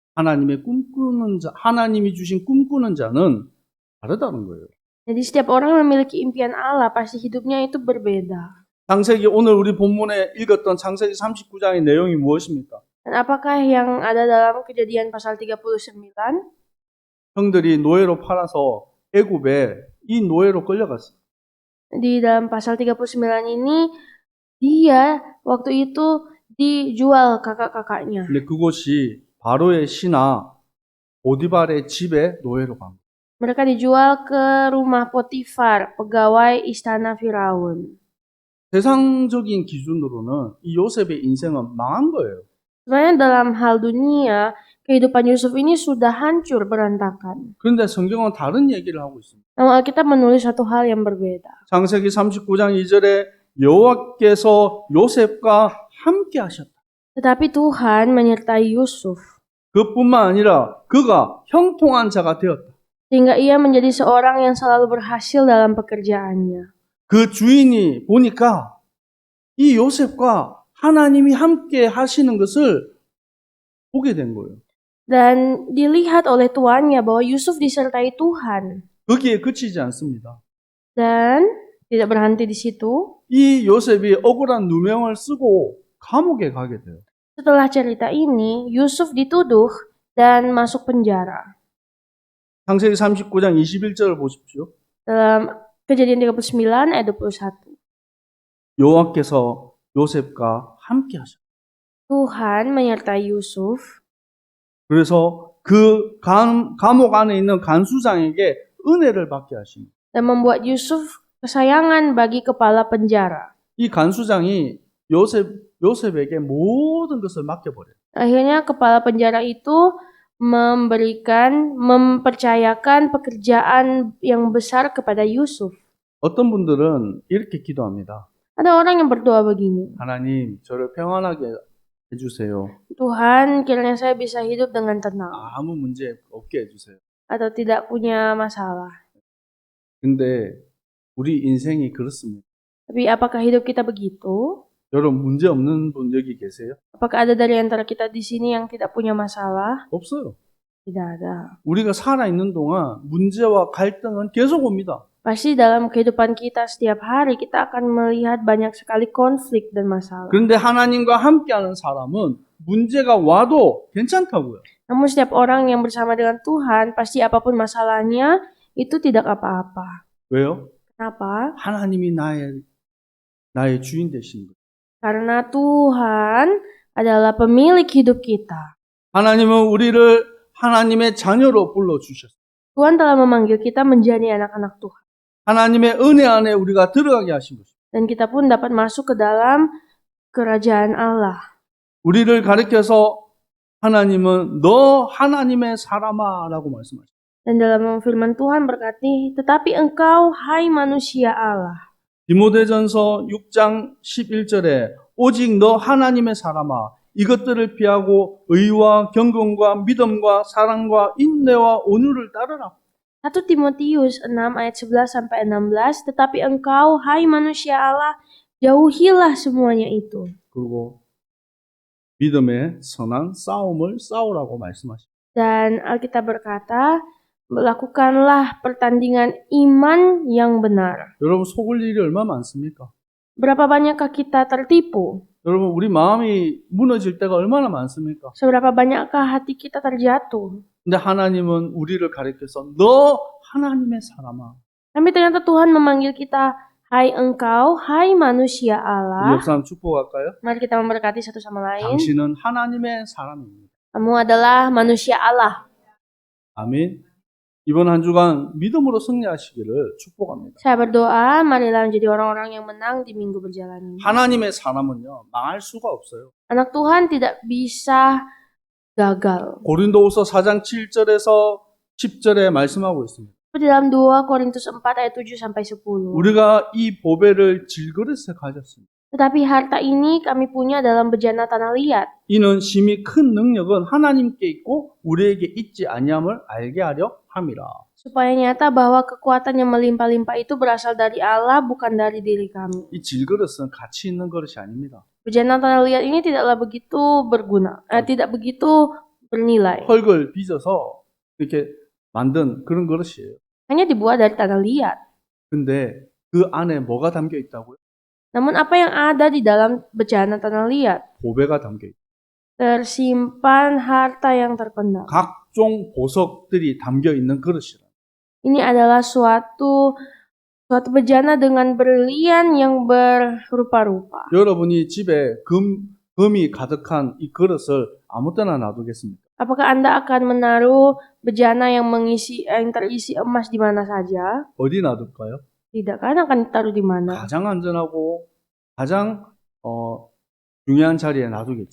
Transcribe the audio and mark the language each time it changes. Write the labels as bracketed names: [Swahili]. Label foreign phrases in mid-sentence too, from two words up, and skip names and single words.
[Korean] 하나님이 주신 꿈꾸는 자는 다르다는 거예요. [Indonesian] Jadi setiap orang memiliki impian Allah, pasti hidupnya itu berbeda. [Korean] 오늘 우리 본문에 읽었던 창세기 39장의 내용이 무엇입니까? [Indonesian] Dan apakah yang ada dalam Kejadian pasal 39? [Korean] 형들이 노예로 팔아서 애굽에 이 노예로 끌려갔어요. [Indonesian] Di dalam pasal 39 ini, dia waktu itu dijual kakak-kakaknya. [Korean] 근데 그곳이 바로의 신하 보디발의 집에 노예로 간 거예요. [Indonesian] Mereka dijual ke rumah Potifar, pegawai istana Firaun. [Korean] 세상적인 기준으로는 이 요셉의 인생은 망한 거예요. [Indonesian] Sebenarnya dalam hal dunia, kehidupan Yusuf ini sudah hancur berantakan. [Korean] 그런데 성경은 다른 얘기를 하고 있습니다. [Indonesian] Namun Alkitab menulis satu hal yang berbeda. [Korean] 창세기 39장 2절에 여호와께서 요셉과 함께 하셨다. [Indonesian] Tetapi Tuhan menyertai Yusuf, [Korean] 그뿐만 아니라 그가 형통한 자가 되었다. [Indonesian] sehingga ia menjadi seorang yang selalu berhasil dalam pekerjaannya. [Korean] 그 주인이 보니까 이 요셉과 하나님이 함께 하시는 것을 보게 된 거예요. [Indonesian] Dan dilihat oleh tuannya bahwa Yusuf disertai Tuhan. [Korean] 거기에 그치지 않습니다. [Indonesian] Dan tidak berhenti di situ. [Korean] 이 요셉이 억울한 누명을 쓰고 감옥에 가게 돼요. [Indonesian] Setelah cerita ini, Yusuf dituduh dan masuk penjara. [Korean] 창세기 39장 21절을 보십시오. [Indonesian] Dalam Kejadian 39 ayat 21. [Korean] 여호와께서 요셉과 함께 하셨다. [Indonesian] Tuhan menyertai Yusuf. [Korean] 그래서 그 감옥 안에 있는 간수장에게 은혜를 받게 하십니다. [Indonesian] Dan membuat Yusuf kesayangan bagi kepala penjara. [Korean] 이 간수장이 요셉에게 모든 것을 맡겨버려요. [Indonesian] Akhirnya kepala penjara itu mempercayakan pekerjaan yang besar kepada Yusuf. [Korean] 어떤 분들은 이렇게 기도합니다. [Indonesian] Ada orang yang berdoa begini, [Korean] 하나님, 저를 평안하게 해주세요. [Indonesian] Tuhan, kiranya saya bisa hidup dengan tenang [Korean] 아무 문제 없게 해주세요. [Indonesian] atau tidak punya masalah. [Korean] 근데 우리 인생이 그렇습니다. [Indonesian] Tapi apakah hidup kita begitu? [Korean] 여러분, 문제 없는 분 여기 계세요? [Indonesian] Apakah ada dari antara kita di sini yang tidak punya masalah? [Korean] 없어요. [Indonesian] Tidak ada. [Korean] 우리가 살아있는 동안 문제와 갈등은 계속 옵니다. [Indonesian] Pasti dalam kehidupan kita setiap hari kita akan melihat banyak sekali konflik dan masalah. [Korean] 그런데 하나님과 함께하는 사람은 문제가 와도 괜찮다고요. [Indonesian] Namun setiap orang yang bersama dengan Tuhan, pasti apapun masalahnya, itu tidak apa-apa. [Korean] 왜요? [Indonesian] Kenapa? [Korean] 하나님이 나의 주인 되신 거예요. [Indonesian] Karena Tuhan adalah pemilik hidup kita. [Korean] 하나님은 우리를 하나님의 자녀로 불러주셨어요. [Indonesian] Tuhan telah memanggil kita menjadi anak-anak Tuhan. [Korean] 하나님의 은혜 안에 우리가 들어가게 하신 것입니다. [Indonesian] Dan kita pun dapat masuk ke dalam kerajaan Allah. [Korean] 우리를 가리켜서 하나님은 너 하나님의 사람아 라고 말씀하셨어요. [Indonesian] Dan dalam firman Tuhan berkati, tetapi engkau, hai manusia Allah. [Korean] 디모데전서 6장 11절에 오직 너 하나님의 사람아 이것들을 피하고 의와 경건과 믿음과 사랑과 인내와 온유를 따르라. [Indonesian] 1 Timotius 6 ayat 11-16, tetapi engkau, hai manusia Allah, jauhilah semuanya itu. [Korean] 그리고 믿음의 선한 싸움을 싸우라고 말씀하십니다. [Indonesian] Dan Alkitab berkata, lakukanlah pertandingan iman yang benar. [Korean] 여러분 속을 일이 얼마나 많습니까? [Indonesian] Berapa banyakkah kita tertipu? [Korean] 여러분 우리 마음이 무너질 때가 얼마나 많습니까? [Indonesian] Seberapa banyakkah hati kita terjatuh? [Korean] 근데 하나님은 우리를 가리켜서 너 하나님의 사람아. [Indonesian] Tapi ternyata Tuhan memanggil kita, hai engkau, hai manusia [Korean] 우리 [Indonesian] Allah. [Korean] 옆 사람 축복할까요? [Indonesian] Mari kita memberkati satu sama lain. [Korean] 당신은 하나님의 사람입니다. [Indonesian] Kamu adalah manusia Allah. [Korean] 아멘. 이번 한 주간 믿음으로 승리하시기를 축복합니다. [Indonesian] Saya berdoa, marilah menjadi orang-orang yang menang di minggu berjalan ini. [Korean] 하나님의 사람은요, 망할 수가 없어요. [Indonesian] Anak Tuhan tidak bisa gagal. [Korean] 고린도후서 4장 7절에서 10절에 말씀하고 있습니다. [Indonesian] Di dalam 2 Korintus 4 ayat 7-10. [Korean] 우리가 이 보배를 질그릇에 가졌습니다. [Indonesian] Tetapi harta ini kami punya dalam bejana tanah liat. [Korean] 이는 심히 큰 능력은 하나님께 있고 우리에게 있지 아니함을 알게 하려 함이라. [Indonesian] Supaya nyata bahwa kekuatan yang melimpah-limpah itu berasal dari Allah, bukan dari diri kami. [Korean] 이 질그릇은 가치 있는 그릇이 아닙니다. [Indonesian] Bejana tanah liat ini tidaklah begitu berguna, tidak begitu bernilai. [Korean] 흙을 빚어서 이렇게 만든 그런 그릇이에요. [Indonesian] Hanya dibuat dari tanah liat. [Korean] 근데 그 안에 뭐가 담겨 있다고요? [Indonesian] Namun apa yang ada di dalam bejana tanah liat? [Korean] 보배가 담겨 있다. [Indonesian] Tersimpan harta yang terpendam. [Korean] 각종 보석들이 담겨 있는 그릇이라. [Indonesian] Ini adalah suatu bejana dengan berlian yang berupa-rupa. [Korean] 여러분이 집에 금이 가득한 이 그릇을 아무 때나 놔두겠습니까? [Indonesian] Apakah Anda akan menaruh bejana yang terisi emas di mana saja? [Korean] 어디 놔둘까요? [Indonesian] Tidak, kan akan ditaruh di mana? [Korean] 가장 안전하고 가장 중요한 자리에 놔두겠죠.